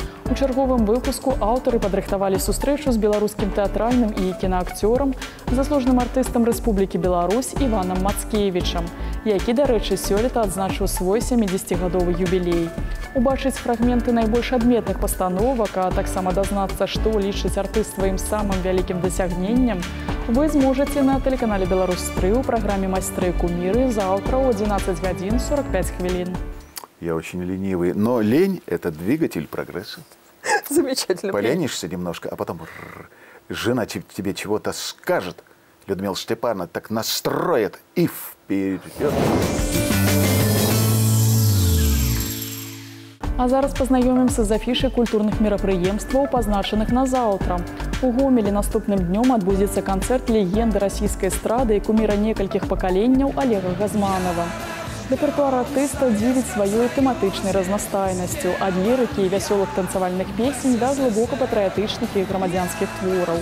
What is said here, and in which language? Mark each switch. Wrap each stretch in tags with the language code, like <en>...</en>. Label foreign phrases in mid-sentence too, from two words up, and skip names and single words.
<be>У чарговым выпуску аўтары падрыхтавалі сустрэчу з беларускім тэатральным і кінаакцёрам, заслужаным артыстам Рэспублікі Беларусь Іванам Мацкевічам, які, дарэчы, сёлета адзначыў свой 70-гадовы юбілей. Убачыць фрагменты найбольш адметных пастановак, а таксама дазнацца, што лічыць артыст сваім самым вялікім дасягненнем, вы зможаце на тэлеканале «Беларусь-3» у праграме «Майстры і куміры» заўтра ў 11 гадзін 45 хвілін.</be> <ru>Я очень ленивый, но лень – это двигатель прогресса. Замечательно. Поленишься немножко, а потом жена тебе чего-то скажет, Людмила Степановна так настроит и вперед.</ru> <be>А зараз пазнаёмімся з афішай культурных мерапрыемстваў, пазначаных на заўтра. У Гомелі наступным днём адбудзецца канцэрт легенды расійскай эстрады і куміра некалькіх пакаленняў Олега Газманова. Рэпертуар артыста дзівіць сваёй тэматычнай разнастайнасцю ад лірыкі і вясёлых танцавальных песень да глыбока патрыятычных і грамадзянскіх твораў.</be>